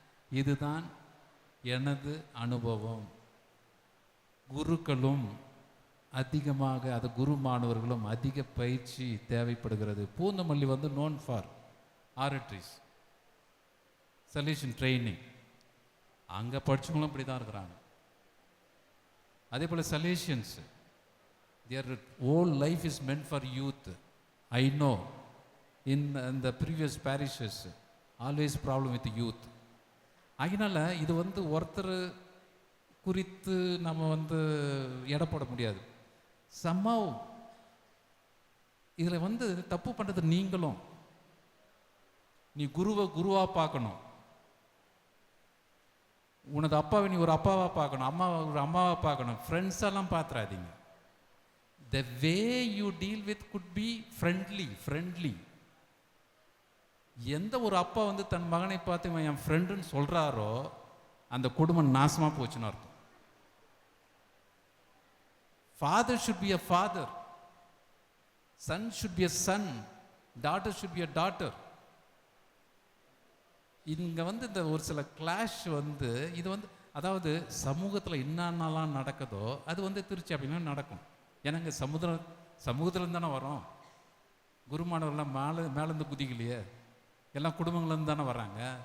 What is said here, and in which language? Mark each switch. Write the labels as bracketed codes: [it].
[ta] இதுதான் எனது அனுபவம். குருக்களும் அதிகமாக, அது குரு மாணவர்களும் அதிக பயிற்சி தேவைப்படுகிறது. பூந்தமல்லி வந்து நோன் ஃபார் ஆரட்ரிஸ், சல்யூஷன் ட்ரைனிங். அங்கே படித்தவங்களும் இப்படி தான் இருக்கிறாங்க. அதே போல் சலேஷியன்ஸ், [en] their whole life is meant for youth. I know in the previous parishes always problem with youth. [ta] அதனால இது வந்து ஒருத்தர் குறித்து நம்ம வந்து எடை போட முடியாது. somehow இதில் வந்து தப்பு பண்ணுறது நீங்களும். நீ குருவா பார்க்கணும், உனது அப்பாவை நீ ஒரு அப்பாவா பார்க்கணும், அம்மாவை ஒரு அம்மாவா பார்க்கணும். ஃப்ரெண்ட்ஸ் எல்லாம் பார்த்துறாதீங்க. [en] The way you deal with could be friendly. [ta] எந்த ஒரு அப்பா வந்து தன் மகனை பார்த்து இவன் என் ஃப்ரெண்டுன்னு சொல்கிறாரோ அந்த குடும்பம் நாசமாக போச்சுன்னு அர்த்தம். [en] Father should be a father, son should be a son, daughter should be a daughter. [ta] இங்கே வந்து இந்த ஒரு சில கிளாஷ் வந்து இது வந்து அதாவது சமூகத்தில் என்னென்னலாம் நடக்குதோ அது வந்து திருச்சி அப்படின்னா நடக்கும். ஏன்னாங்க சமூகத்துலேருந்து தானே வரோம். குருமானவர்கள்லாம் மேலேருந்து குதிக்கலையே, எல்லாம் குடும்பங்கள்லேருந்து தானே வராங்க.